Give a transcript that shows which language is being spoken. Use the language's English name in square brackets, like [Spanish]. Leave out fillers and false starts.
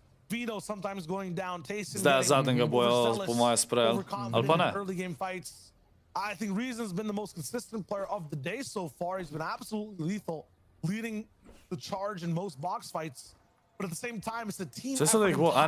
[English] Vino sometimes going down, TaySon [Slovenian] zdaj zadnjega boja po moje sprejel, ali pa ne? [English] Early game fights. I think Reason's been the most consistent player of the day so far. He's been absolutely lethal, leading the charge in most box fights. But at the same time, it's a team effort.